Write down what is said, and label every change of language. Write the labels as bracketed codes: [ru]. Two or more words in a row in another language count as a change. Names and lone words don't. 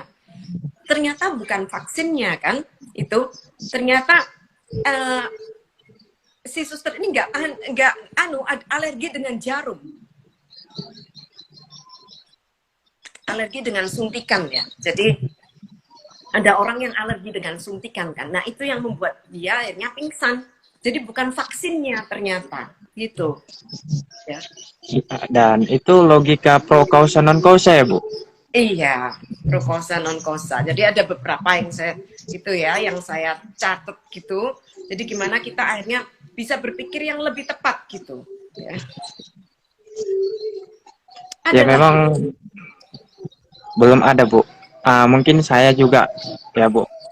[id] Ternyata bukan vaksinnya kan, itu ternyata si suster ini nggak alergi dengan jarum, alergi dengan suntikan ya. Jadi ada orang yang alergi dengan suntikan kan, nah itu yang membuat dia akhirnya pingsan. Jadi bukan vaksinnya ternyata gitu ya. Dan itu logika [la] pro causa non causa [id] ya, Bu? Iya, [la] pro causa non causa. [id] Jadi ada beberapa yang saya catat gitu. Jadi gimana kita akhirnya bisa berpikir yang lebih tepat gitu ya. Ya memang belum ada, Bu. Mungkin saya juga ya, Bu.